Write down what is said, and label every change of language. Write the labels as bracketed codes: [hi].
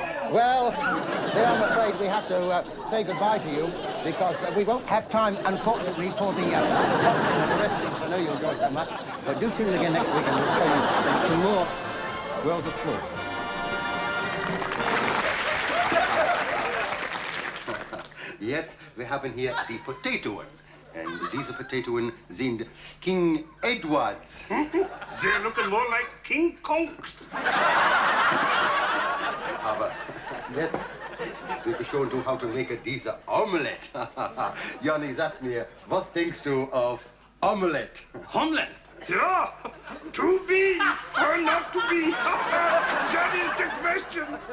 [en] Well, then I'm afraid we have to say goodbye to you because we won't have time, unfortunately, for the wrestling. I know you enjoyed so much, but do tune in again next week and we'll show you some more Worlds of Sport. [de] Jetzt, wir haben hier die Potatoen. Und diese Potatoen sind King Edwards. [en] They're looking more like King Kongs. [de] Aber jetzt, wir [en] show you how to make [de] diese Omelette. Johnny, sag's mir, was denkst du auf Omelette? [en] Omelette? Yeah. To be or not to be? That is the question.